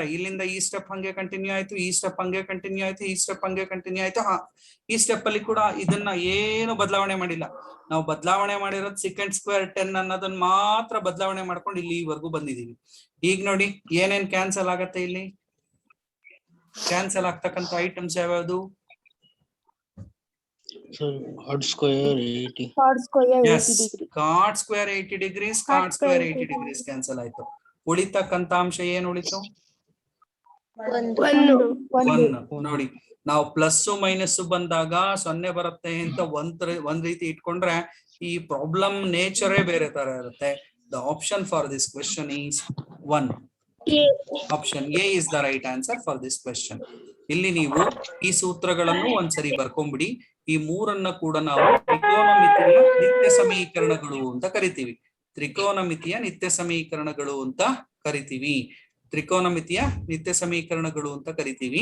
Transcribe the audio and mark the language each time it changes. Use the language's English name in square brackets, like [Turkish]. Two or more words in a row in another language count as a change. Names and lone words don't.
[Kannada] ಇಲ್ಲಿಂದ ಈ ಸ್ಟೆಪ್ ಹಂಗೆ ಕಂಟಿನ್ಯೂ ಆಯ್ತು, ಈ ಸ್ಟೆಪ್ ಹಂಗೆ ಕಂಟಿನ್ಯೂ ಆಯ್ತು, ಈ ಸ್ಟೆಪ್ ಹಂಗೆ ಕಂಟಿನ್ಯೂ ಆಯ್ತು. ಈ ಸ್ಟೆಪ್ ಅಲ್ಲಿ ಕೂಡ ಇದನ್ನ ಏನು ಬದಲಾವಣೆ ಮಾಡಿಲ್ಲ. ನಾವು ಬದಲಾವಣೆ ಮಾಡಿರೋದು [English] second square [Kannada] 10 ಅನ್ನೋದನ್ನ ಮಾತ್ರ ಬದಲಾವಣೆ ಮಾಡ್ಕೊಂಡು ಇಲ್ಲಿವರೆಗೂ ಬಂದಿದೀವಿ. ಈಗ ನೋಡಿ ಏನೇನ್ ಕ್ಯಾನ್ಸಲ್ ಆಗತ್ತೆ ಇಲ್ಲಿ? ಕ್ಯಾನ್ಸಲ್ ಆಗ್ತಕ್ಕಂಥ ಐಟಮ್ಸ್ ಯಾವ್ಯಾವುದು? [English] Cot square 80. Yes, cot square 80 degrees, cot square 80 degrees [Kannada] ಕ್ಯಾನ್ಸಲ್ ಆಯ್ತು. ಉಳಿತಕ್ಕಂತ ಅಂಶ ಏನ್ ಉಳಿತು? 1. ನೋಡಿ, ನಾವು [English] plus minus [Kannada] ಬಂದಾಗ 0 ಬರುತ್ತೆ ಅಂತ ಒಂದ್ ರೀತಿ ಇಟ್ಕೊಂಡ್ರೆ ಈ ಪ್ರಾಬ್ಲಮ್ ನೇಚರೇ ಬೇರೆ ತರ ಇರುತ್ತೆ. [English] the option for this question is 1. option A is the right answer for this question. [Kannada] ಇಲ್ಲಿ ನೀವು ಈ ಸೂತ್ರಗಳನ್ನು ಒಂದ್ಸರಿ ಬರ್ಕೊಂಡ್ಬಿಡಿ. ಈ ಮೂರನ್ನ ಕೂಡ ನಾವು ತ್ರಿಕೋನಮಿತಿಯ ನಿತ್ಯ ಸಮೀಕರಣಗಳು ಅಂತ ಕರಿತೀವಿ. ತ್ರಿಕೋನಮಿತಿಯ ನಿತ್ಯ ಸಮೀಕರಣಗಳು ಅಂತ ಕರಿತೀವಿ. ತ್ರಿಕೋನಮಿತಿಯ ನಿತ್ಯ ಸಮೀಕರಣಗಳು ಅಂತ ಕರಿತೀವಿ.